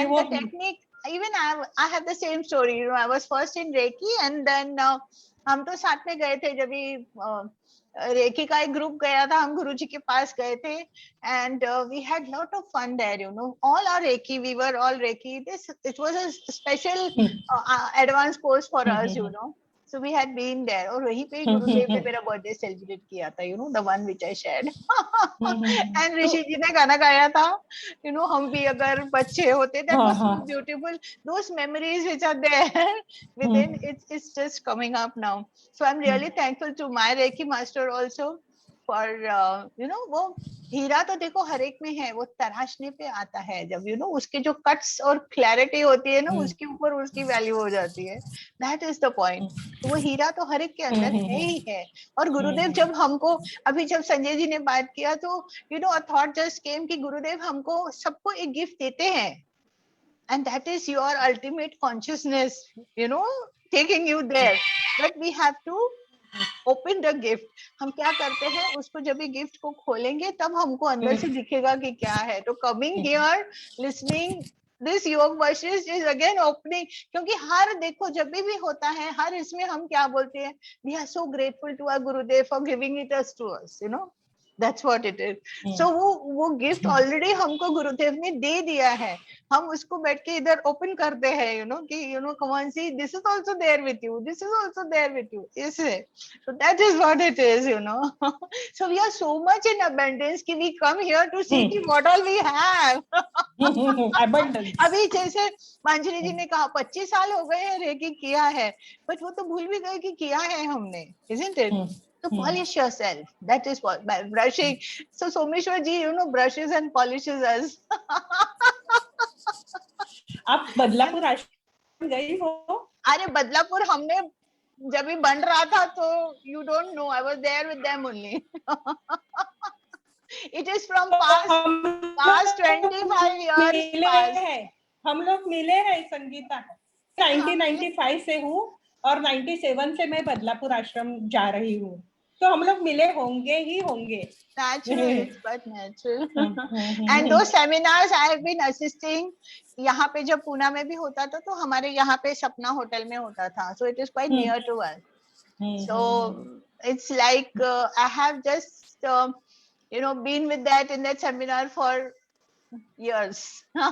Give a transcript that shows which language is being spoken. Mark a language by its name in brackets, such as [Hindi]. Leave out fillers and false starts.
[English] and the technique, even I have the same story. You know, I was first in Reiki, and then [Hindi] हम तो साथ में गए थे जब भी रेकी का एक ग्रुप गया था, हम गुरुजी के पास गए थे, [English] and we had lot of fun there, you know. All are Reiki, we were all Reiki. It was a special advanced course for us, you know. So we had been there, [Hindi] और वहीं पे गुरुदेव ने मेरा birthday celebrate किया था, [English] you know, the one which I shared. [Hindi] And ऋषि जी ने गाना गाया था, you know, हम भी अगर बच्चे होते, [English] that was so beautiful. Those memories which are there within, it's just coming up now. So I'm really thankful to my Reiki master also for you know, [Hindi] वो हीरा तो देखो हर एक में है, वो तराशने पे आता है जब, you know, उसके जो कट्स और क्लैरिटी होती है ना, उसके ऊपर उसकी वैल्यू हो जाती है. [English] That is the point. [Hindi] तो वो हीरा तो हर एक के अंदर है ही है. और गुरुदेव जब हमको, अभी जब संजय जी ने बात किया तो you know, [English] a thought just came [Hindi] कि गुरुदेव हमको सबको एक गिफ्ट देते हैं, [English] and that is your ultimate consciousness, you know, taking you there. But we have to open the gift. [Hindi] हम क्या करते हैं, उसको जब भी गिफ्ट को खोलेंगे तब हमको अंदर से दिखेगा कि क्या है. [English] तो coming here, listening this yoga verses is again opening, [Hindi] क्योंकि हर देखो जब भी होता है, हर इसमें हम क्या बोलते हैं, [English] we are so grateful to our Gurudev for giving it us to us, you know. That's what it is. So [Hindi] वो गिफ्ट ऑलरेडी हमको गुरुदेव ने दे दिया है, हम उसको बैठ के इधर ओपन करते हैं, [English] you know, कि you know, come on, see, this is also there with you, this is also there with you, isn't it? So that is what it is, you know. So we are so much in abundance कि we come here to see कि what all we have. Abundance. [Hindi] अभी जैसे मांझरी जी ने कहा 25 साल हो गए हैं रेकी किया है, बट वो तो भूल भी गए कि किया है हमने, [English] isn't it? So polish yourself. That is what, by brushing. So Someshwar ji, you know, brushes and polishes us. [Hindi] आप बदलापुर आश्रम गई हो? अरे बदलापुर हमने जब भी बन रहा था तो [English] you don't know, I was there with them only. It is from past 25 years past. [Hindi] हम लोग मिले हैं संगीता, 1995 से हूँ और 97 से मैं बदलापुर आश्रम जा रही हूँ, तो हम लोग मिले होंगे ही होंगे. [English] Natural, it's but natural. And those seminars I have been assisting. [Hindi] यहाँ पे जब पूना में भी होता था तो हमारे यहाँ पे सपना होटल में होता था, [English] so it is quite near to us. So it's like I have just you know, been with that in that seminar for years.